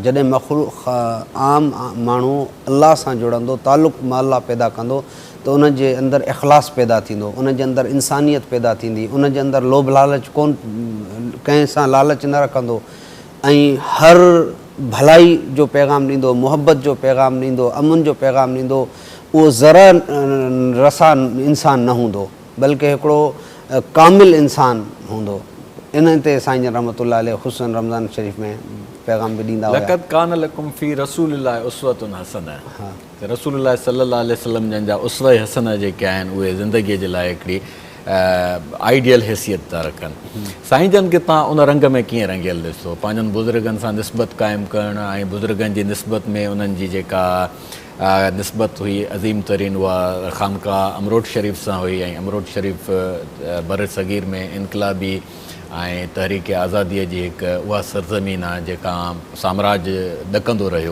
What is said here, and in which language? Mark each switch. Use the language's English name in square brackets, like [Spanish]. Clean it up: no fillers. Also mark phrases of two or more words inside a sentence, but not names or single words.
[Sindhi] जॾहिं मख़लूक़ आम माण्हू अलाह सां जुड़ंदो, तालुक़ मां अलाह पैदा कंदो, त उन जे अंदरि इख़लास पैदा थींदो, उन जे अंदरि इंसानियत पैदा थींदी, उन जे अंदरि लोभ लालच कोन, कंहिं सां लालच न रखंदो, ऐं हर भलाई जो पैगाम ॾींदो, मुहबत जो पैगाम ॾींदो, अमन जो पैगाम ॾींदो। उहो ज़रा रसा इंसान न हूंदो, बल्कि हिकिड़ो कामिल इंसान हूंदो। इन ते साईं जन [Arabic] رحمة الله عليه [Sindhi] ख़ुसूसन रमज़ान शरीफ़ में पैगाम बि ॾींदा हुआ। [Arabic] لقد كان لكم في رسول الله أسوة حسنة. [Sindhi] रसूलुल्लाह [Arabic] صلى الله عليه وسلم [Sindhi] जन जा उसवा हसना जेके आहिनि उहे ज़िंदगीअ जे लाइ हिकिड़ी आइडियल हैसियत था रखनि। साईं जन खे तव्हां उन रंग में कीअं रंगियल ॾिसो? पंहिंजनि बुज़ुर्गनि सां निस्बत क़ाइमु करणु ऐं बुज़ुर्गनि जी निस्बत में उन्हनि जी जेका निस्बत हुई अज़ीम तरीन, उहा ख़ानक़ाह अमरोट शरीफ़ सां हुई ऐं अमरोट शरीफ़ बर सग़ीर में इनक़लाबी ऐं तहरीक आज़ादीअ जी हिकु उहा सरज़मीन आहे जेका साम्राज ॾकंदो रहियो।